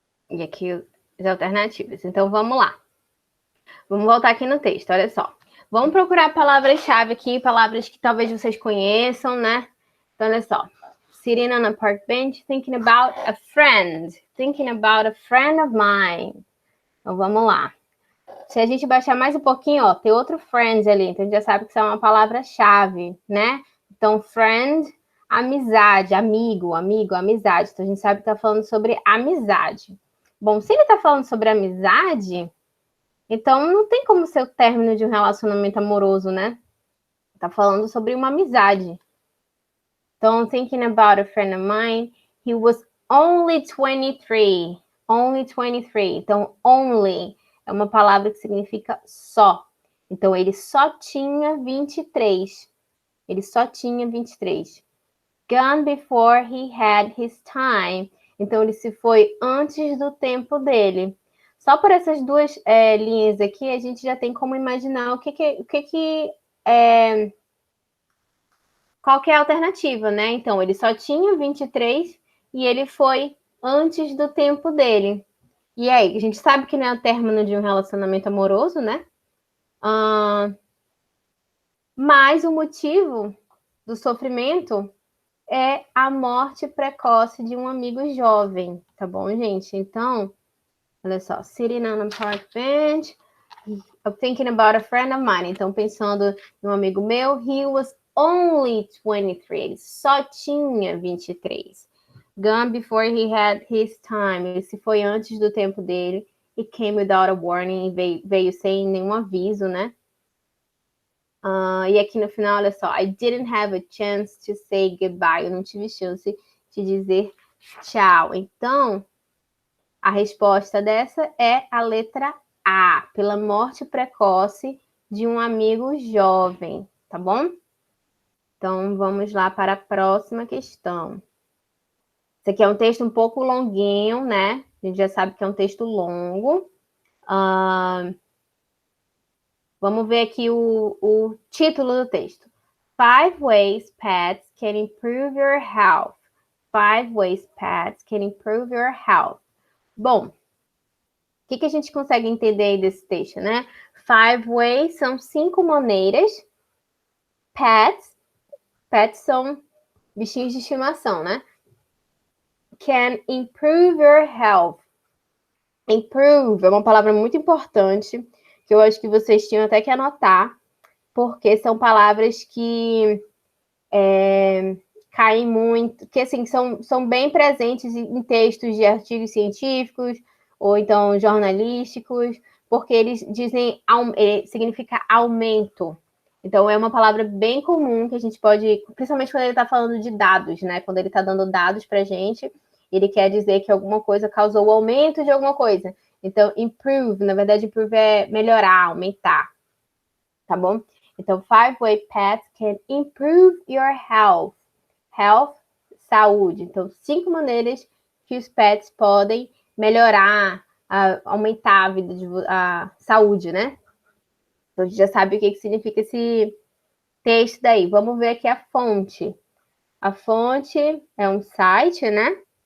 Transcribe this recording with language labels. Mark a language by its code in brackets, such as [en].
[pt] E aqui as alternativas. Então, vamos lá. Vamos voltar aqui no texto, olha só. Vamos procurar palavras-chave aqui, palavras que talvez vocês conheçam, né? Então, olha só. [en] Sitting on a park bench, thinking about a friend. Thinking about a friend of mine. [pt] Então, vamos lá. Se a gente baixar mais um pouquinho, ó, tem outro friend ali. Então, a gente já sabe que isso é uma palavra-chave, né? Então, friend, amizade, amigo, amizade. Então, a gente sabe que tá falando sobre amizade. Bom, se ele tá falando sobre amizade, então não tem como ser o término de um relacionamento amoroso, né? Tá falando sobre uma amizade. Então, [en] thinking about a friend of mine, he was only 23. Only 23. [pt] Então, only é uma palavra que significa só. Então, ele só tinha 23. Ele só tinha 23. [en] Gone before he had his time. [pt] Então, ele se foi antes do tempo dele. Só por essas duas linhas aqui, a gente já tem como imaginar qual que é a alternativa, né? Então, ele só tinha 23 e ele foi antes do tempo dele. E aí, a gente sabe que não é o término de um relacionamento amoroso, né? Mas o motivo do sofrimento é a morte precoce de um amigo jovem, tá bom, gente? Então, olha só, [en] sitting on a park bench, I'm thinking about a friend of mine. [pt] Então, pensando em um amigo meu, [en] he was only 23. [pt] Ele só tinha 23. [en] Gone before he had his time. [pt] Ele se foi antes do tempo dele. [en] He came without a warning. [pt] Veio sem nenhum aviso, né? E aqui no final, olha só. [en] I didn't have a chance to say goodbye. [pt] Eu não tive chance de dizer tchau. Então, a resposta dessa é a letra A, pela morte precoce de um amigo jovem, tá bom? Então, vamos lá para a próxima questão. Esse aqui é um texto um pouco longuinho, né? A gente já sabe que é um texto longo. Vamos ver aqui o título do texto. [en] 5 ways pets can improve your health. 5 ways pets can improve your health. [pt] Bom, o que a gente consegue entender aí desse texto, né? 5 ways são 5 maneiras. Pets são bichinhos de estimação, né? [en] Can improve your health. [pt] Improve é uma palavra muito importante, que eu acho que vocês tinham até que anotar, porque são palavras que caem muito, que assim, são bem presentes em textos de artigos científicos, ou então jornalísticos, porque eles dizem, significa aumento. Então, é uma palavra bem comum que a gente pode, principalmente quando ele está falando de dados, né? Quando ele está dando dados para a gente, ele quer dizer que alguma coisa causou o aumento de alguma coisa. Então, improve, na verdade, improve é melhorar, aumentar, tá bom? [en] Então, 5-way pets can improve your health. [pt] Health, saúde. Então, 5 maneiras que os pets podem melhorar, aumentar a saúde, né? Então, a gente já sabe o que significa esse texto daí. Vamos ver aqui a fonte. A fonte é um site, né?